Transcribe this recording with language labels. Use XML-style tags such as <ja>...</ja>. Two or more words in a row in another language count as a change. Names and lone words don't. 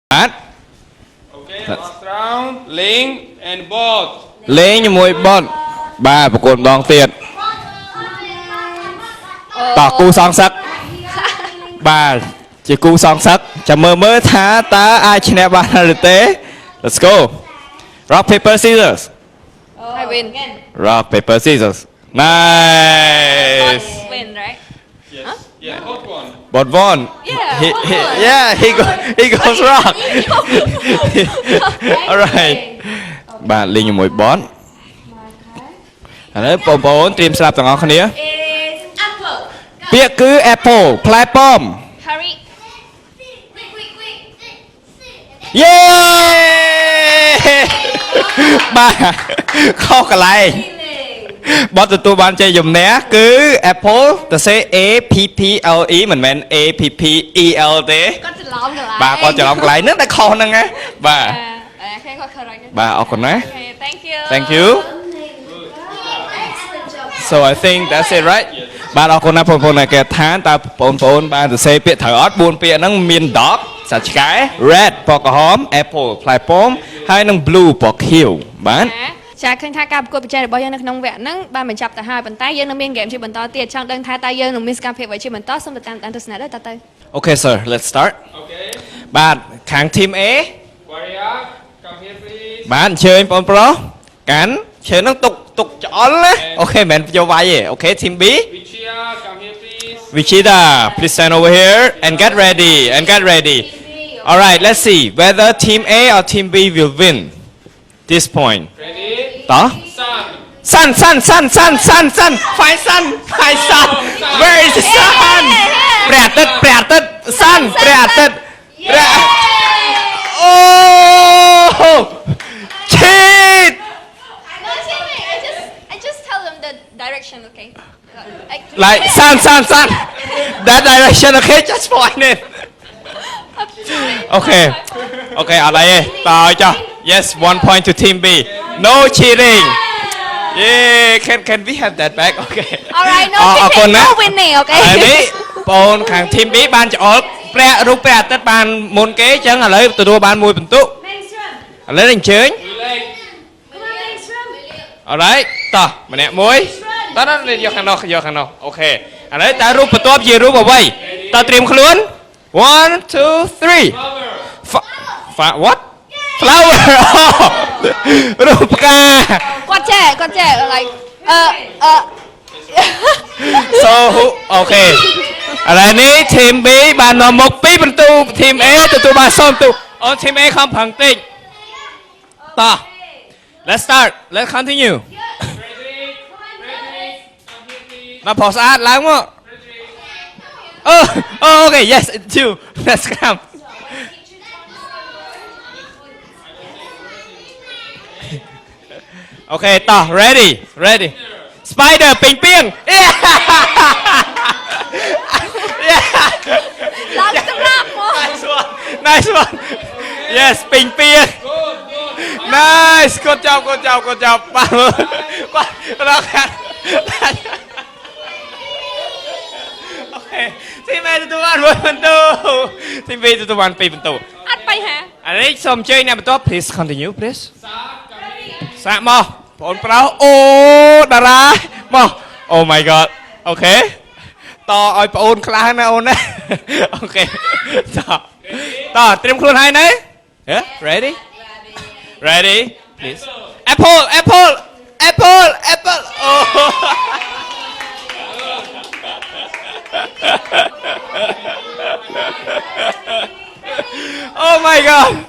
<en>Bát. Okay, last round. Link and board.</en> <km>លេងជាមួយបតបាទប្រកួតម្ដងទៀតតោះគូសងសឹកបាទជាគូសងសឹកចាំមើលថាតើអាចឈ្នះបានឬទេ</km> <en>Let's go Rock paper scissors I win. Rock paper scissors Nice Win, right? Yes. Yeah, hot one. But one Yeah, he goes rock Alright</en> <km>បាទលេងជាមួយបតឥឡូវបងប្អូនត្រៀមស្ដាប់ទាំងអស់គ្នា</km> <en>Is apple.</en> <km>ពាក្យគឺ apple ផ្លែប៉ោម</km> <en>Hurry.</en> <km>យេបាទខុសកន្លែងបទទទួលបានជ័យជំនះគឺ apple ទៅសេ A P P L E មិនមែន A P P E L ទេ</km> <en>Got the long line.</en> <km>បាទគាត់ច្រឡំកន្លែងហ្នឹងតែខុសហ្នឹងណាបាទ</km> <en>Okay, got correct.</en> <km>បាទអរគុណណា</km> <en>Okay, thank you. Thank you So I think that's it right</en> <km>បាទអរគុណណាបងប្អូនដែលគេថាតើបងប្អូនបានទៅសេពាក្យត្រូវអត់4ពាក្យហ្នឹងមាន dog សត្វឆ្កែ red ពណ៌ក្រហម apple ផ្លែប៉ោមហើយនិង blue ពណ៌ខៀវបាទ ចាឃើញថាការប្រកួតប្រជែងរបស់យើងនៅក្នុងវគ្គហ្នឹងបានបញ្ចប់ទៅហើយប៉ុន្តែយើងនៅមានហ្គេមជាបន្តទៀតចង់ដឹងថាតើយើងនឹងមានសកម្មភាពអ្វីជាបន្តសូមទៅតាមទស្សនៈទៅ</km> <en>Okay sir let's start Okay.</en> <km>បាទខាង team A</km> <en>Warrior, come here please.</en> <km>បាទអញ្ជើញបងប្រុសកាន់ជើងហ្នឹងទុកច្អល់ណាអូខេមិនមែនយកវាយទេអូខេ team B</km> <en>Vichia, come here please. Vichita please stand over here and get ready All right let's see whether team A or team B will win this point Ready?</en> <km>តោះ</km> <en>Sun. Sun find sun Where is the sun ព្រះអាទិត្យsun</en> <km>ព្រះអាទិត្យព្រះអូ</km> <en>cheat I just tell them the direction, okay? like sun that direction okay just point it okay</en> <km>អត់អីទេតើចុះ</km> <en>yes 1 point to team B no cheating yeah can we have that back okay Alright, no</en> <km>អរគុណ</km> <en>cheating,</en> <km>ណា</km> <en>no winning, okay?</en> <km>ហើយនេះបងខាង team B បានច្អល់ព្រះរូបព្រះអាទិត្យបានមុនគេអញ្ចឹងឥឡូវទទួលបាន1ពិន្ទុឥឡូវអញ្ជើញ</km> <en>Relax.</en> <km>alright តោះម្នាក់មួយតោះយកខាងនោះអូខេឥឡូវតើរូបបន្ទាប់ជារូបអ្វីតើត្រៀមខ្លួន 1 2 3</km> <en>Flower. what flower</en> <km>រូបផ្កា គាត់ចេះ like so អូខេឥឡូវនេះ team B បាននាំមុខ2ពិន្ទុ team A ទទួលបាន0ពិន្ទុអូ team A ខំប្រឹងតិចតោះ</km> <en>let's start let's continue Ready? Come here please.</en> <km>មកផុសស្អាតឡើងមក</km> <en>okay yes two let's come okay តោះ ready spider</en> <km>ពេញពីង ឡើងសម្រាប់មក</km> <en>nice one yes</en> <km>ពេញពីង</km> <en>nice good job</en> <km>បាទគាត់រកខាត់ okay ទីមេទទួលបាន1ពិន្ទុទីមេទទួលបាន2ពិន្ទុ អត់បញ្ហា ឥឡូវសូមអញ្ជើញអ្នកបន្ទាប់</km> <en>please continue please Sa, come here.</en> <km>សាកមកបងប្រុសអូតារាមក</km> <en>Oh my god</en> <km>អូខេតឲ្យប្អូនខ្លះណាអូនណាអូខេតត្រៀមខ្លួនហើយណា</km> <en>ready please apple oh my god</en>